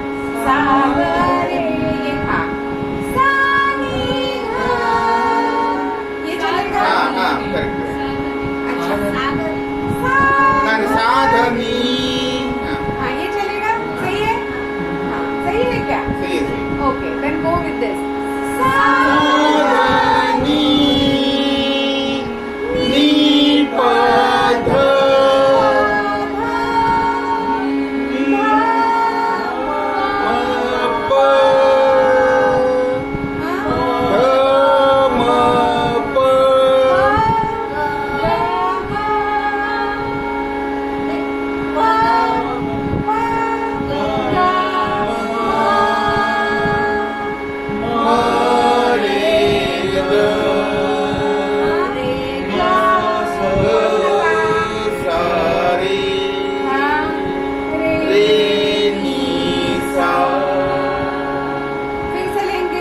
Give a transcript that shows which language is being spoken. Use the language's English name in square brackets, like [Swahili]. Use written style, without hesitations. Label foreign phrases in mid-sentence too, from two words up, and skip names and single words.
[Hindi] सा ग रे, ये था। सा नी धा, ये चलेगा। हाँ हाँ करेक्ट। अच्छा, सा ना सा ध नी। हाँ, हाँ, ये चलेगा, सही है। हाँ, सही है क्या? सही है, सही है। [English] Okay, then go with this. सा सा नी नी प ध म प ध म प। [Hindi] फिर से लेंगे।